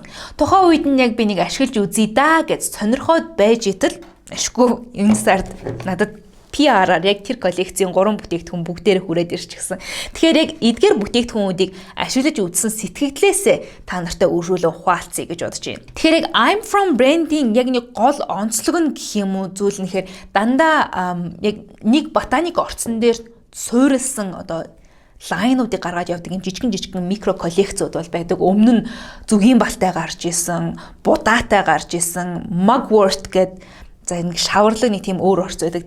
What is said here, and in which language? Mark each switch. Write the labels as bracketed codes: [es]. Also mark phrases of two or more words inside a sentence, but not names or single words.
[mn] Тухайн үед нь яг би нэг ашиглаж үзье да гэж сонирхоод байж итэл ашгүй энэ сард надад PR-аар яг тэр коллекцийн 3 бүтээгдэхүүн бүгдээрээ хүрээд ирчихсэн. Тэгэхээр яг эдгээр бүтээгдэхүүнүүдийг ашиглаж үзсэн сэтгэлдээсээ та нартай өргөөлөн хуваалцъя гэж бодож байна. Тэгэхээр яг [en] I'm from branding [mn] яг нэг гол онцлог нь гэх юм уу зүйл нь гэхээр дандаа яг нэг ботаник орцсон дээр суурилсан одоо лайнуудыг гаргаад явдаг юм жижигэн микро коллекцууд бол байдаг. Өмнө нь зүгийн балтай гарч исэн, будаатай гарч исэн, mugwort гэдэг за нэг шаварлаг нэг тийм өөр орц байдаг.